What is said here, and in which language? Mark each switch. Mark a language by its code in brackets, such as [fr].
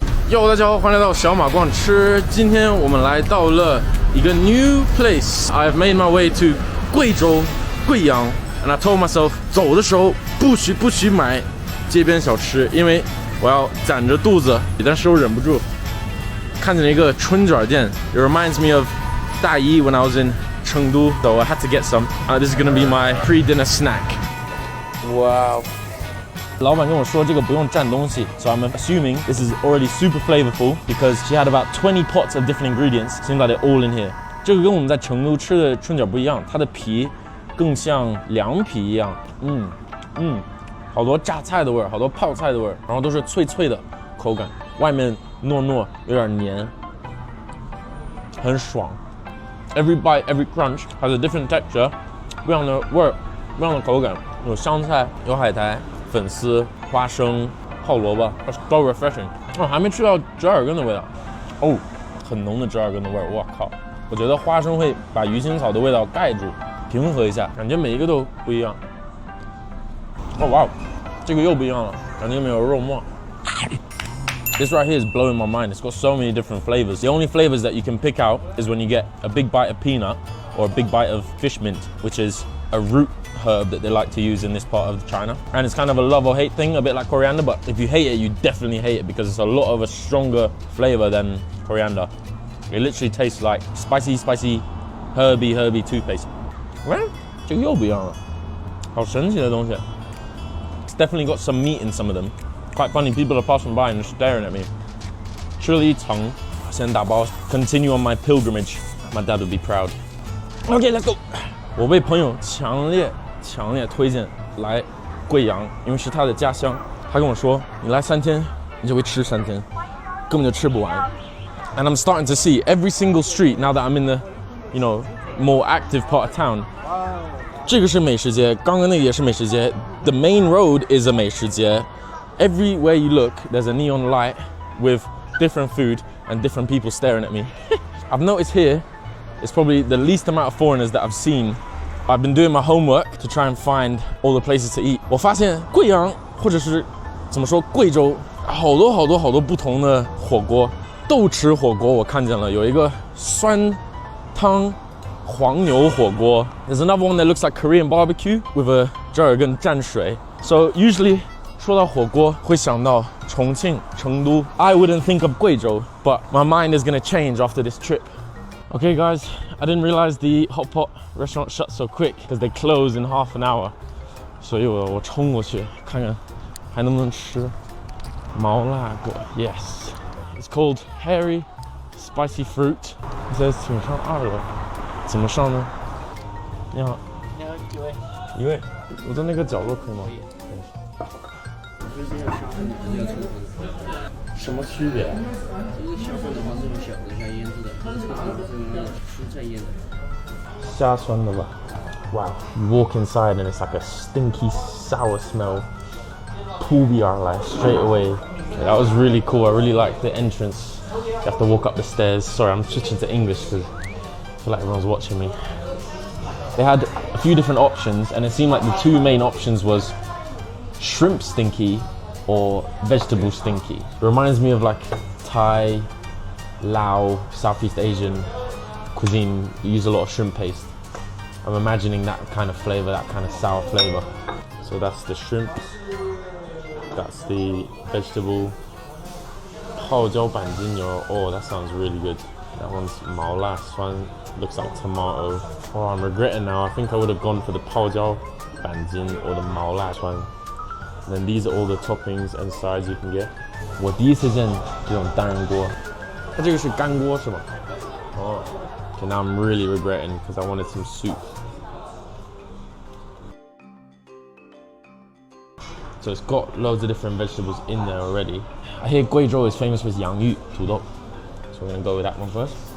[zh] 哟，大家好，欢迎来到小马逛吃。今天我们来到了一个 [en] new place. I've made my way to [zh] 贵州贵阳 ， [en] and I told myself [zh] 走的时候不许买街边小吃，因为我要攒着肚子。但是又忍不住看见了一个春卷店。 [en] It reminds me of 大一 when I was in 成都 so I had to get some. This is gonna be my pre-dinner snack. Wow. [zh] 老板跟我说这个不用蘸东西 [en] so I'm assuming this is already super flavorful because she had about 20 pots of different ingredients. Seems like they're all in here. [zh] 这个跟我们在成都吃的春卷不一样，它的皮更像凉皮一样。好多榨菜的味儿，好多泡菜的味儿，然后都是脆脆的口感，外面糯糯，有点黏，很爽。 [en] Every bite, every crunch has a different texture. [zh] 不一样的味儿，不一样的口感，有香菜，有海苔。粉丝、花生、泡萝卜 ， [en] so refreshing。 [zh] 还没吃到折耳根的味道，很浓的折耳根的味儿，我靠！我觉得花生会把鱼腥草的味道盖住，平和一下，感觉每一个都不一样。哇，这个又不一样了，感觉没有肉末。 [en] This right here is blowing my mind. It's got so many different flavors. The only flavors that you can pick out is when you get a big bite of peanut or a big bite of fish mint, which is a root herb that they like to use in this part of China. And it's kind of a love or hate thing, a bit like coriander, but if you hate it, you definitely hate it because it's a lot of a stronger flavor than coriander. It literally tastes like spicy, herby toothpaste. [zh] 这个又不一样了，好神奇的东西。 [en] It's definitely got some meat in some of them. Quite funny, people are passing by and just staring at me. [zh] 吃了一层，先打包 [en] continue on my pilgrimage. My dad would be proud. Okay, let's go. [zh] 我被朋友强烈推荐来贵阳，因为是他的家乡。他跟我说，你来3天，你就会吃3天，根本就吃不完。 [en] And I'm starting to see every single street now that I'm in the, more active part of town. [zh] 这个是美食街，刚刚那个也是美食街。 [en] The main road is a 美食街。 Everywhere you look, there's a neon light with different food and different people staring at me. I've noticed here, it's probably the least amount of foreigners that I've seen. I've been doing my homework to try and find all the places to eat. [zh] 我发现贵阳或者是怎么说贵州，好多不同的火锅。豆豉火锅我看见了，有一个酸汤黄牛火锅。 [en] There's another one that looks like Korean barbecue with a 折耳根蘸水。 So usually [zh] 说到火锅会想到重庆、成都。 [en] I wouldn't think of 贵州, but my mind is gonna change after this trip. Okay guys, I didn't realize the hot pot restaurant shut so quick because they close in half an hour. [zh] 所以我冲过去看看还能不能吃毛辣果。 [en] Yes, it's called hairy spicy fruit. It says [zh] 请上2楼，怎么上呢？你好，你好，一位，我在那个角落可以吗？什么区别？这个小份的话是用小龙虾腌制的，这个是用蔬菜腌的。虾酸的吧？Wow. [en] You walk inside and it's like a stinky, sour smell. [zh] 扑鼻而来 [en] straight away. Yeah, that was really cool. I really liked the entrance. You have to walk up the stairs. Sorry, I'm switching to English because I feel like everyone's watching me. They had a few different options and it seemed like the two main options was shrimp stinky or vegetable stinky. It reminds me of like Thai, Lao, Southeast Asian cuisine. You use a lot of shrimp paste. I'm imagining that kind of flavor, that kind of sour flavor. So that's the shrimp. That's the vegetable. [zh] 泡椒板筋牛. [en] Oh, that sounds really good. That one's 毛辣酸. Looks like tomato. Oh, I'm regretting now. I think I would have gone for the 泡椒板筋 or the 毛辣酸. And then these are all the toppings and sides you can get. [zh] 我第一次见这种单人锅。它这个是干锅是吗？哦。 [en] Okay, now I'm really regretting because I wanted some soup. So it's got loads of different vegetables in there already. I hear Guizhou is famous for its 洋芋土豆. So we're gonna go with that one first.